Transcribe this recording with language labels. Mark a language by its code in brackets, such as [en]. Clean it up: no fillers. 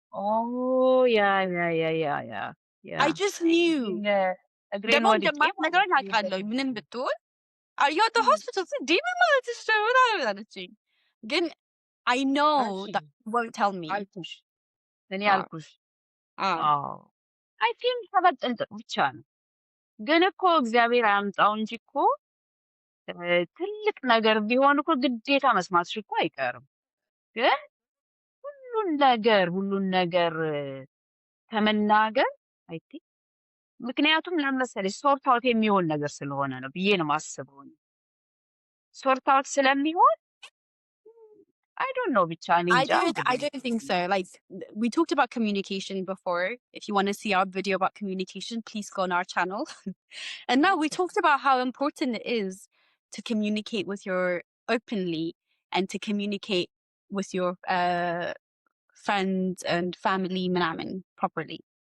[en] Oh, yeah. I just knew. Agree [am] ደግሞ ወድቄ እንደማትነግረኝ አውቃለሁ ምንም ብትሆን [en] are you at the hospital? [am] ዲምን ማለትሽ ነው ምናምን አለችኝ። ግን [en] I know that you won't tell me. [am] አልኩሽ እኔ አዎ። አልኩሽ። አዎ። አይ ቲንክ ከመጠንቀቅ ብቻ ነው። ግን እኮ እግዚአብሔር አያምጣው እንጂ እኮ ትልቅ ነገር ቢሆን እኮ ግዴታ መስማትሽ እኮ አይቀርም። ግን ሁሉን ነገር ከመናገር አይ ቲንክ ምክንያቱም ለመሰለሽ ሶርት አውት የሚሆን ነገር ስለሆነ ነው ብዬ ነው የማስበው። ሶርት አውት ስለሚሆን [en] I don't know [am] ብቻ እኔ እንጃ። [en] I don't think so. Like we talked about communication before. If you want to see our video about communication, please go on our channel. And now we talked about how important it is to communicate with your openly and to communicate with your friends and family ምናምን properly.